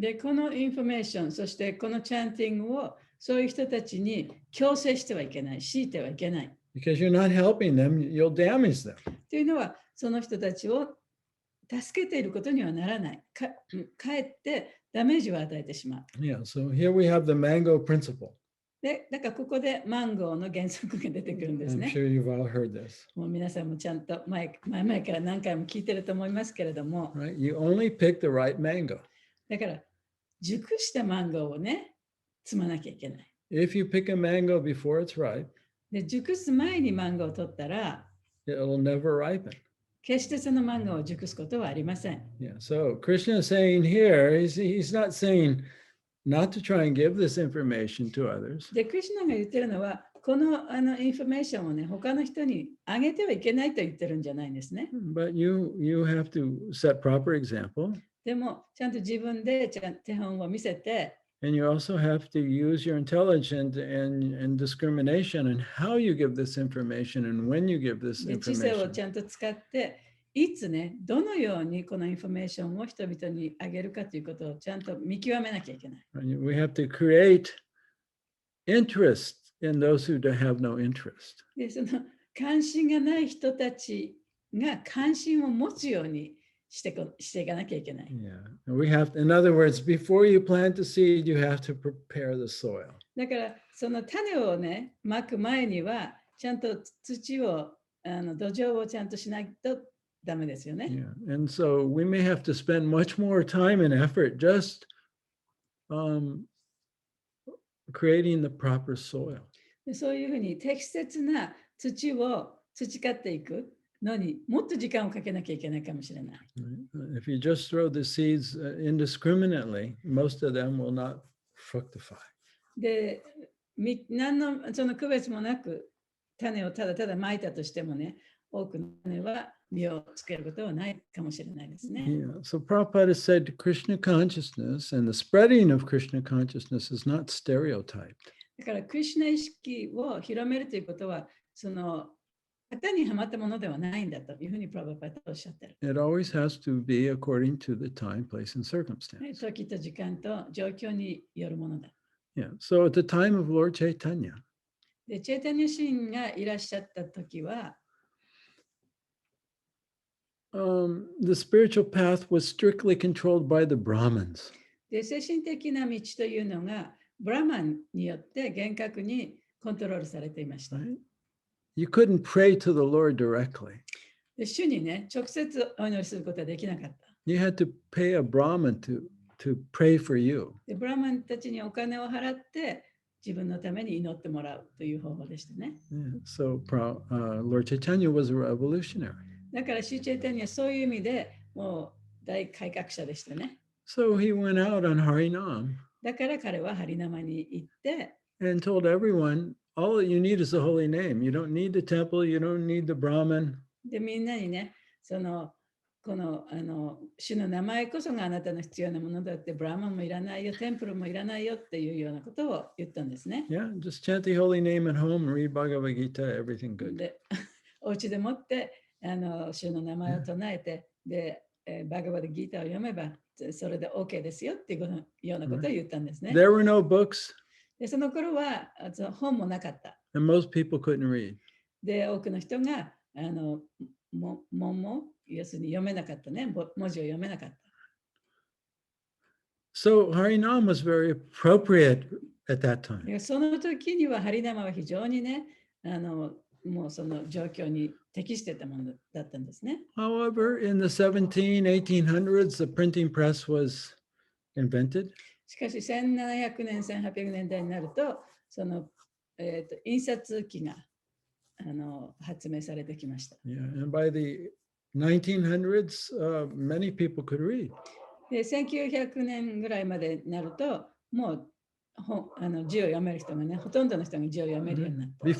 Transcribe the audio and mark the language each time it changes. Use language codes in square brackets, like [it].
[ja] で、このインフォメーション、そしてこのチャンティングをそういう人たちに強制してはいけない、強いてはいけない。 [en] Because you're not helping them, you'll damage them. [ja] というのは、その人たちを助けていることにはならない。かえってダメージを与えてしまう。 [en] Yeah, so here we have the mango principle. [ja] で、だからここでマンゴーの原則が出てくるんです [en] I'm [ja] ね。 [en] sure you've all heard this. [ja] もう皆さんもちゃんと前から何回も聞いてると思いますけれども、 [en] Right? You only pick the right mango. [ja] だから熟したマンゴーをね、摘まなきゃいけない。 [en] If you pick a mango before it's ripe, [ja] で、熟す前にマンゴーを取ったら、 [en] it'll never ripen. [ja] 決してそのマンゴーを熟すことはありません。 [en] Yeah, so Krishna is saying here, he's not saying not to try and give this information to others. [ja] で、クリシュナが言ってるのは、このインフォメーションをね、他の人にあげてはいけないと言ってるんじゃないんですね。 [en] But you have to set proper example. [ja] でも、ちゃんと自分で手本を見せて、 [en] And you also have to use your intelligence and discrimination in how you give this information and when you give this [ja] で知性を [en] information. [ja] ちゃんと使って、いつね、どのようにこのインフォメーションを人々にあげるかということをちゃんと見極めなきゃいけない。 [en] We have to create interest in those who have no interest. [ja] で、その関心がない人たちが関心を持つようにしていかなきゃいけない。 [en] Yeah. We have, in other words, before you plant the seed, you have to prepare the soil. [ja] だからその種をね、まく前には、ちゃんと土を、土壌をちゃんとしないとダメですよね。 [en] Yeah. And so we may have to spend much more time and effort just creating the proper soil. [ja] でそういうふうに適切な土を培っていくのにもっと時間をかけなきゃいけないかもしれない。 [en] Right? If you just throw the seeds indiscriminately, most of them will not fructify. [ja] で、何のその区別もなく種をただただまいたとしてもね、多くの種は実をつけることはないかもしれないですね。 [en] Yeah. So Prabhupada said Krishna consciousness and the spreading of Krishna consciousness is not stereotyped. [ja] だからクリシュナ意識を広めるということは、その型にはまったものではないんだというふうにプラバパタはおっしゃってる。 [en] It always has to be according to the time, place, and circumstance. [ja] 時と時間と状況によるものだ。 [en] Yeah. So at the time of Lord Chaitanya, [ja] で、チェイタニャシーンがいらっしゃった時は、 [en] the spiritual path was strictly controlled by the Brahmins. [ja] で、精神的な道というのが、ブラマンによって厳格にコントロールされていました。 [en] Right? You couldn't pray to the Lord directly. [ja] で、主にね、直接お祈りすることはできなかった。 [en] You had to pay a Brahmin to pray for you. [ja] で、ブラマンたちにお金を払って、自分のために祈ってもらうという方法でしたね。 [en] Yeah. So Lord Chaitanya was a revolutionary. [ja] だから、シーチェイタニはそういう意味でもう大改革者でしたね。 [en] So he went out on Harinam [ja] だから彼はハリナマに行って、 [en] and told everyone, all that you need is the holy name. You don't need the temple, you don't need the Brahmin. [ja] で、みんなにね、この主の名前こそがあなたの必要なものだって、ブラマンもいらないよ、テンプルもいらないよっていうようなことを言ったんですね。 [en] Yeah, just chant the holy name at home, read Bhagavad Gita, everything good. [ja] で、お家でもって主の名前を唱えて、で、バガバドギーターを読めば、それで OK ですよっていうようなことを言ったんですね。 [en] There were no books, [ja] で、その頃は本もなかった。 [en] and most people couldn't read. [ja] で、多くの人が文も要するに読めなかったね、文字を読めなかった。 [en] So Harinam was very appropriate at that time. [ja] その時にはハリナマは非常にね、もうその状況に適してたものだったんですね。 [en] However, in the 1800s, the printing press was invented. [ja] しかし1700年、1800年代になると、その、印刷機が発明されてきました。 [en] Yeah, and by the 1900s, many people could read. [ja] で、1900年ぐらいまでになると、もう字を読める人がね、ほとんどの人が字を読めるようになった。